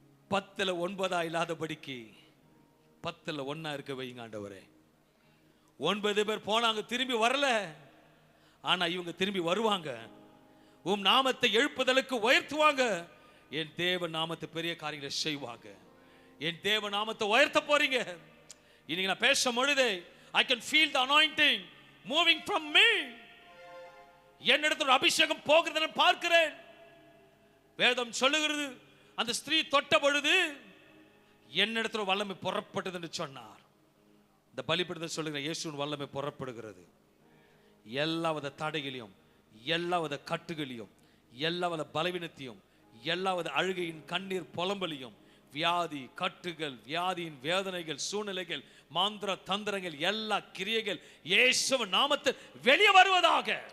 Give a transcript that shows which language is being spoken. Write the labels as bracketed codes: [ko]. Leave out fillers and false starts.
[ta] 10ல் 9 இல்லாதபடிக்கு 10ல் 1 இருக்க வைங்க ஆண்டவரே. 9 பேர் போனாங்க, திரும்பி வரல. ஆனா இவங்க திரும்பி வருவாங்க, உம் நாமத்தை எழுப்புதலுக்கு உயர்த்துவாங்க. என் தேவ நாமத்தை பெரிய காரியங்களை செய்வாங்க. என் தேவ நாமத்தை உயர்த்த போறீங்க. இன்னைக்கு நான் பேசும் பொழுது [en] I can feel the anointing moving from me. [ta] என்னிடத்தில் அபிஷேகம் போகிறதை பார்க்கிறேன். வேதம் சொல்லுகிறது, அந்த ஸ்திரீ தொட்ட பொழுது என்னிடத்தில் வல்லமை புறப்பட்டது என்று சொன்னார். இந்த பலிபீடத்தில் சொல்லுகிற இயேசுவின் வல்லமை புறப்படுகிறது. எல்லாவித தடைகளையும், எல்லாவித கட்டுகளையும், எல்லாவித பலவீனத்தையும், எல்லாவித அழுகையின் கண்ணீர் புலம்பலையும், வியாதி கட்டுகள், வியாதியின் வேதனைகள், சூழ்நிலைகள், மாந்திர தந்திரங்கள், எல்லா கிரியைகள் இயேசுவின் நாமத்தில் வெளியே வருவதாக.